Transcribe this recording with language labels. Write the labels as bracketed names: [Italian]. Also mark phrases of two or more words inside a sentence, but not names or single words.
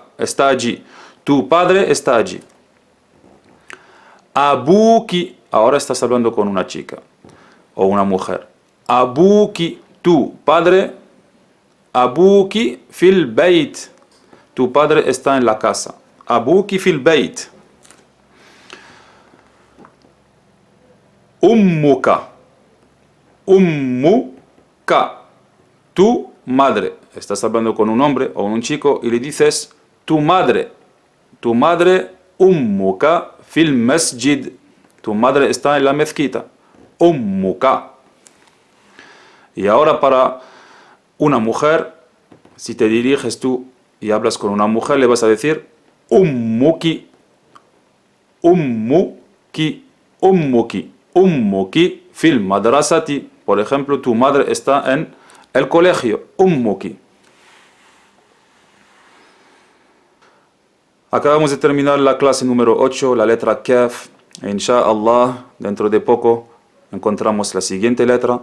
[Spanish] Está allí. Tu padre está allí. Abuki, ahora estás hablando con una chica o una mujer. Abuki, tu padre. [Arabic] أبوكِ في البيت, [Spanish] tu padre está en la casa. [Arabic] أبوكِ في البيت. أمكَ، أمكَ, [Spanish] tu madre. Estás hablando con un hombre o un chico y le dices tu madre. Tu madre, [Arabic] أمكَ في المسجد. [Spanish] Tu madre está en la mezquita. Ummuka. Y ahora para una mujer, si te diriges tú y hablas con una mujer, le vas a decir ummuki. [Arabic] أمكِ. أمكِ. أمكِ في المدرسةِ. [Spanish] Por ejemplo, tu madre está en el colegio. Ummuki. Acabamos de terminar la clase número 8, la letra Kaf. Insha'Allah, dentro de poco encontramos la siguiente letra.